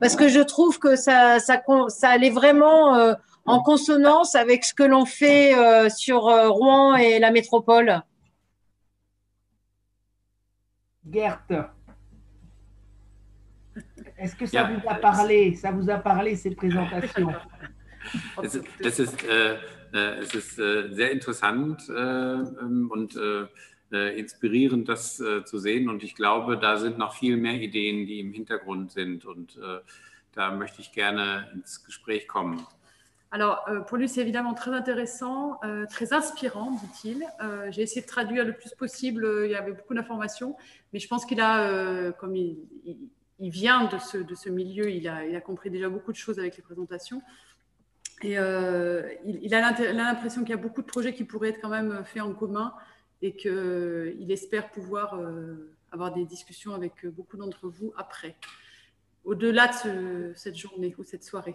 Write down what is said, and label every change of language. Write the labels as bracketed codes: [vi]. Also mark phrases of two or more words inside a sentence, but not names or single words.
[fr] parce que je trouve que ça allait vraiment en consonance avec ce que l'on fait sur Rouen et la métropole. Gert, est-ce que ça vous a parlé? Ça vous a parlé, cette présentation? [de] Es ist sehr interessant und inspirierend, das zu sehen. Und ich glaube, da sind noch viel mehr Ideen, die im Hintergrund sind. Und da möchte ich gerne ins Gespräch kommen. [fr] Alors, pour lui, c'est évidemment très intéressant, très inspirant, dit-il. J'ai essayé de traduire le plus possible. Il y avait beaucoup d'informations, mais je pense qu'il a, comme il vient de ce milieu, il a compris déjà beaucoup de choses avec les présentations. Et il a l'impression qu'il y a beaucoup de projets qui pourraient être quand même faits en commun et qu'il espère pouvoir avoir des discussions avec beaucoup d'entre vous après, au-delà de cette journée ou cette soirée.